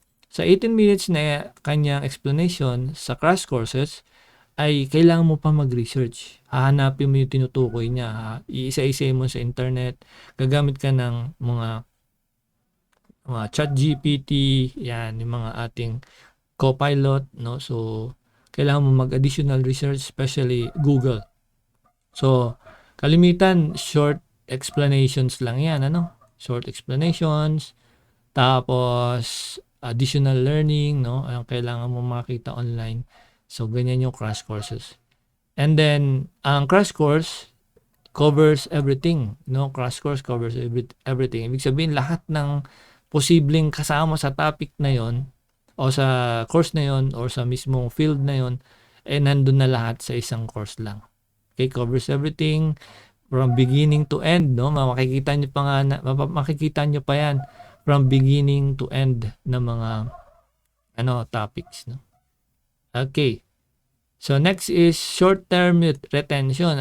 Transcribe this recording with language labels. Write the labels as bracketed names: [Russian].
[Filipino] Sa 18 minutes na kanyang explanation sa crash courses, ay kailangan mo pa mag-research. Hahanapin mo yung tinutukoy niya. Iisa-isa mo sa internet. Gagamit ka ng mga chat GPT, yan, yung mga ating copilot, no? So, kailangan mo mag-additional research, especially Google. So, kalimitan, short explanations lang yan, ano? [English] Short explanations, tapos additional learning, no? [Filipino] Ang kailangan mo makita online. So, ganyan yung crash courses. [English] And then, ang crash course covers everything, no? Crash course covers everything. [Filipino] Ibig sabihin, lahat ng posibleng kasama sa topic na yon, o sa course na yon, or sa mismong field na yon, nandun na lahat sa isang course lang. [English] Okay, covers everything from beginning to end, no? [Filipino] Makikita nyo pa yan [English] from beginning to end [Filipino] ng mga topics, no? Okay. [English] So next is short-term retention.